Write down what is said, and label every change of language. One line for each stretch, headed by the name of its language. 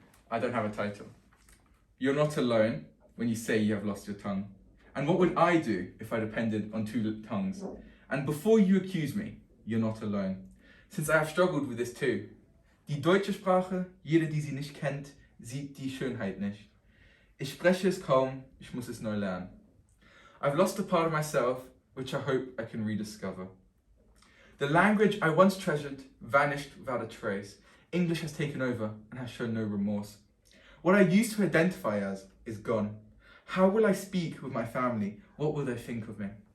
English: I don't have a title. You're not alone when you say you have lost your tongue. And what would I do if I depended on 2 tongues? And before you accuse me, you're not alone, since I have struggled with this too.
German: Die deutsche Sprache, jeder, die sie nicht kennt, sieht die Schönheit nicht. Ich spreche es kaum, ich muss es neu lernen.
English: I've lost a part of myself, which I hope I can rediscover. The language I once treasured vanished without a trace. English has taken over and has shown no remorse. What I used to identify as is gone. How will I speak with my family? What will they think of me?